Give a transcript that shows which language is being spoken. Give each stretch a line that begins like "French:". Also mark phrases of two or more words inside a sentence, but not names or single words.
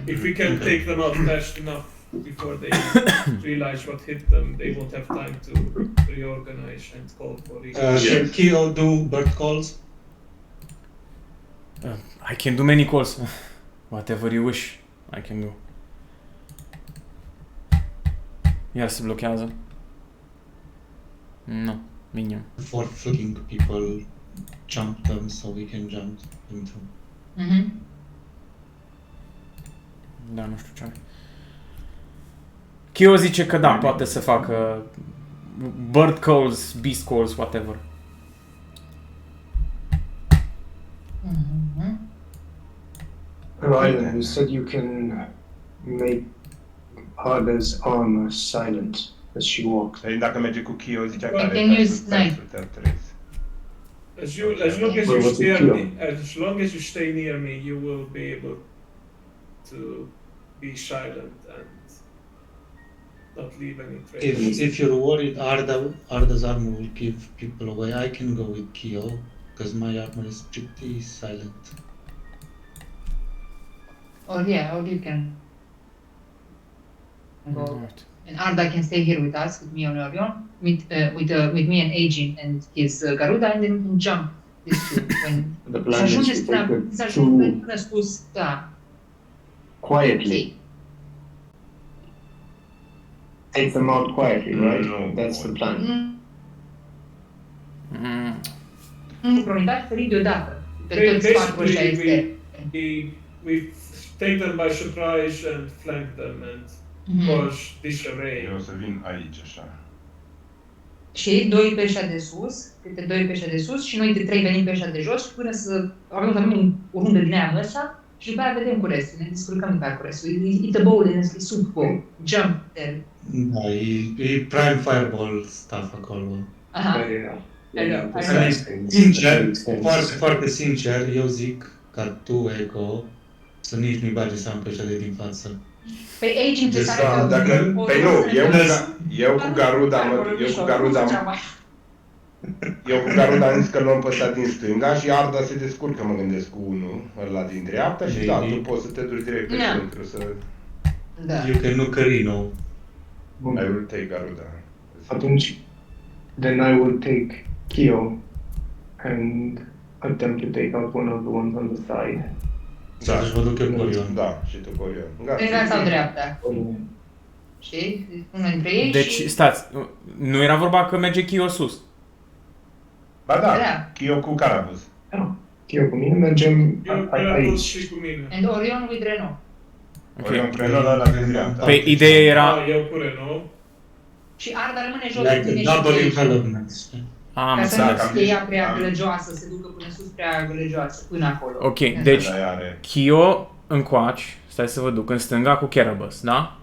English: If we can take them out fast enough before they realize what hit them, they won't have time to reorganize and call for it. can Kyo do bird calls? I can do many calls. Whatever you wish, I can do.
Romanian: Iar se blochează.
English: No, minion. For flanking people, jump them so we can jump into. Mhm.
Romanian: Da, nu știu ce are. Kyo zice că da, poate să facă
English: bird calls, beast calls, whatever. Mhm. Ryan, you said you can make Arda's armor silent as she walks.
Romanian: Deci dacă merge cu Kyo, zicea
English: They
Romanian: că
English: can use snipe. As long as Well, you what's stay the near deal? me, as long as you stay near me, you will be able to be silent and not leave any traces. If you're worried Arda's armor will give people away, I can go with Kyo, because my armor is pretty silent. Or you can go. Right. And Arda can stay here with us, with me and Orion, with me and Agin and his Garuda, and then we can jump these two. When The
Romanian: să
English: plan is
Romanian: ajungeți
English: to take
Romanian: să
English: the
Romanian: ajungeți
English: two
Romanian: până spus, da.
English: quietly. Take them out quietly, right? No. That's the plan.
Romanian: Sincronizat, ferit deodată. Pe toți patru ăștia este.
English: We take them by surprise and flank them and cause disarray.
Romanian: Eu o să vin aici, așa. Și doi pe ăștia de sus, câte doi pe ăștia de sus și noi de trei venim pe ăștia de jos până să avem o rundă din aia în ăsta și după aia vedem cu restul, ne descurcăm după aia cu restul.
English: It's a bowl,
Romanian: e sub
English: bowl, jump there.
Romanian: Da, e
English: prime fireball stuff
Romanian: acolo. Aha. Sincer, foarte sincer, eu zic ca tu, Eco, să nici nu-i bagi seama pe ăștia de din față. Păi Agin ce Deci, sare dacă, păi nu, eu cu Garuda am zis că luăm pe ăsta din stânga și Arda se descurcă, mă gândesc, cu unul, ăla din dreapta și da, tu poți să te duci direct pe centru să... Da.
English: You can look Reno. I will take Garuda. Atunci, then I will take Kyo and attempt to take out one of the ones on the side.
Romanian: Da, deci mă duc eu cu Orion. Da, și tu cu Orion. Stânga sau dreapta? Știi? Una dintre ei Deci, și... stați, nu era vorba că merge Kyo sus. Ba da, Da. Kyo cu Carabus. Kyo cu mine, mergem Eu am pus aici. și cu mine.
English: And Orion with Renault.
Romanian: Orion cu Renault, la din dreapta. Păi, ideea era... Eu cu Renault. Și Arda rămâne jos cu
English: Like
Romanian: tine
English: a
Romanian: și cu
English: double
Romanian: ei.
English: envelopment.
Romanian: Am Ca să nu înțeles. fie ea prea gălăgioasă, să se ducă până sus prea gălăgioasă, până acolo. Ok, deci Da, ea are... Kyo încoaci, stai să vă duc, în stânga cu Carabas, da?